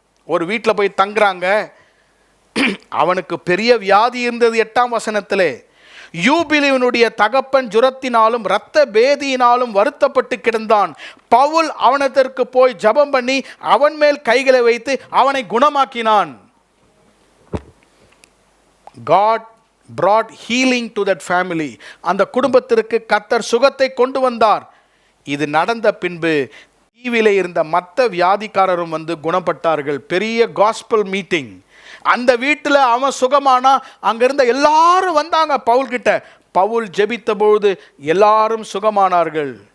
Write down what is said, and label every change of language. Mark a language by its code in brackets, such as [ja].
[ta] ஒரு வீட்டில் போய் தங்குறாங்க. அவனுக்கு பெரிய வியாதி இருந்தது. 8ஆம் வசனத்திலே, யூபிலியனுடைய தகப்பன் ஜுரத்தினாலும் இரத்த பேதியினாலும் வருத்தப்பட்டு கிடந்தான். பவுல் அவனத்திற்கு போய் ஜெபம் பண்ணி அவன் மேல் கைகளை வைத்து அவனை குணமாக்கினான். [en] God brought healing to that family. [ta] அந்த குடும்பத்திற்கு கர்த்தர் சுகத்தை கொண்டு வந்தார். இது நடந்த பின்பு தீவிலே இருந்த மற்ற வியாதிக்காரரும் வந்து குணப்பட்டார்கள். பெரிய காஸ்பல் மீட்டிங். அந்த வீட்டில் அவன் சுகமானா அங்கிருந்த எல்லாரும் வந்தாங்க பவுல் கிட்ட. பவுல் ஜெபித்த பொழுது எல்லாரும் சுகமானார்கள்.